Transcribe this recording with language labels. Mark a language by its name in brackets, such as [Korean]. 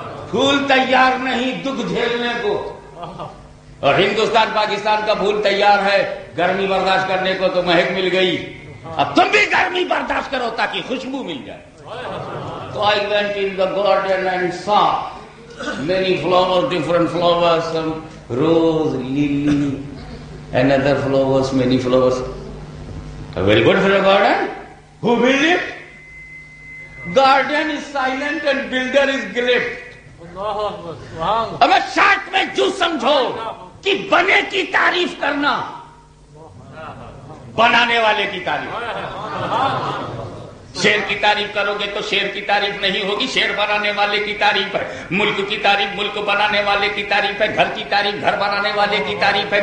[Urdu] پھول تیار نہیں دکھ جھیلنے کو، اور ہندوستان پاکستان کا پھول تیار ہے گرمی برداشت کرنے کو، تو مہک مل گئی، اب تم بھی گرمی برداشت کرو تاکہ خوشبو مل جائے. [English] So I went in the garden and saw many flowers, different flowers, some rose, lily, and other flowers, many flowers. A very good for a garden. Who built it? Garden is silent and builder is great. [Urdu] اگر short میں جو سمجھو کہ بنے کی تعریف کرنا، بنانے والے کی تعریف. شیر کی تعریف کرو گے تو شیر کی تعریف نہیں ہوگی، شیر بنانے والے کی تعریف ہے. ملک کی تعریف ملک بنانے والے کی تعریف ہے. گھر کی تعریف گھر بنانے والے کی تعریف ہے.